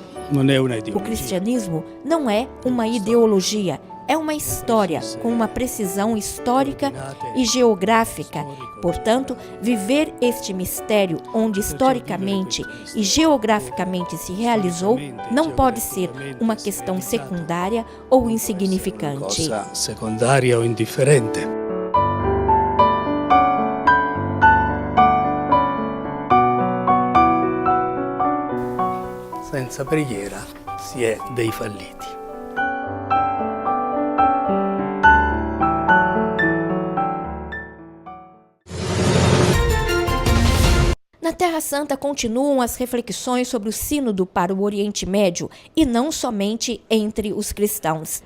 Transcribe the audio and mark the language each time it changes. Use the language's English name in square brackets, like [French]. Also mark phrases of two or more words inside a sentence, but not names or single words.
[Portuguese] não é uma ideologia, é uma história com uma precisão histórica e geográfica. Portanto, viver este mistério onde historicamente e geograficamente se realizou não pode ser uma questão secundária ou insignificante. Secundária ou indiferente. [Italian] Senza preghiera si è dei falliti. [Portuguese] Na Terra Santa continuam as reflexões sobre o sínodo para o Oriente Médio e não somente entre os cristãos.